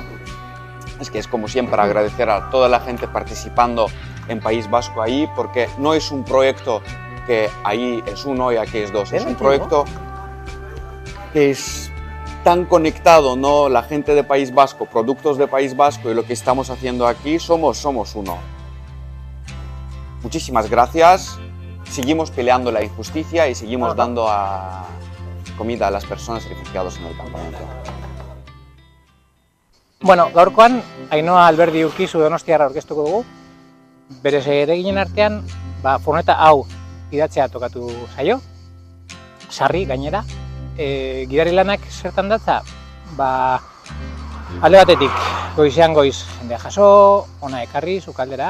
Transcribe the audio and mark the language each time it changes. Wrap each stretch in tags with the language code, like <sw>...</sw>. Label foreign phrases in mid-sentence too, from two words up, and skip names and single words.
<es>Es que es como siempre agradecer a toda la gente participando en País Vasco ahí, porque no es un proyecto que ahí es uno y aquí es dos, es un proyecto que es tan conectado, ¿no? La gente de País Vasco, productos de País Vasco y lo que estamos haciendo aquí, somos uno. Muchísimas gracias, seguimos peleando la injusticia y seguimos dando comida a las personas refugiadas en el campamento.</es> <eu>Bueno, gaurkoan, Ainhoa Alberdi Urkizu Donostiarra aurkeztuko dugu. Bere zereginen artean, furgoneta hau idatzea tokatu zaio, sarri gainera. Gidari lanak zertan datza, alde batetik goizean goiz jendea jaso, ona ekarri, sukaldera.</eu>